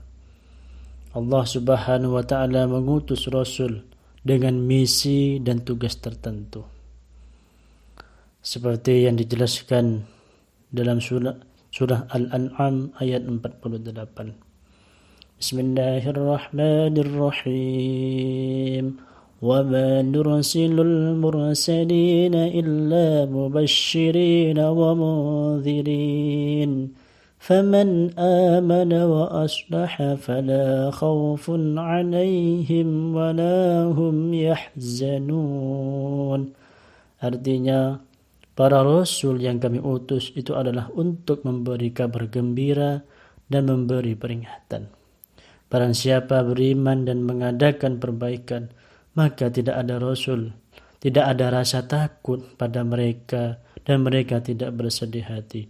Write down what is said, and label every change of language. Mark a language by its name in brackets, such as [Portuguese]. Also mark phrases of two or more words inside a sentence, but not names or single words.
[Indonesian] Allah [Arabic] سبحانه وتعالى [Indonesian] mengutus Rasul dengan misi dan tugas tertentu, seperti yang dijelaskan dalam surah Al-An'am ayat 48. [Arabic] بسم الله الرحمن الرحيم. وما نرسل المرسلين إلا مبشرين ومنذرين. فمن آمن وأصلح فلا خوف عليهم ولا هم يحزنون. [Indonesian] Artinya, para rasul yang kami utus itu adalah untuk memberi kabar gembira dan memberi peringatan. Barang siapa beriman dan mengadakan perbaikan, maka tidak ada rasa takut pada mereka dan mereka tidak bersedih hati.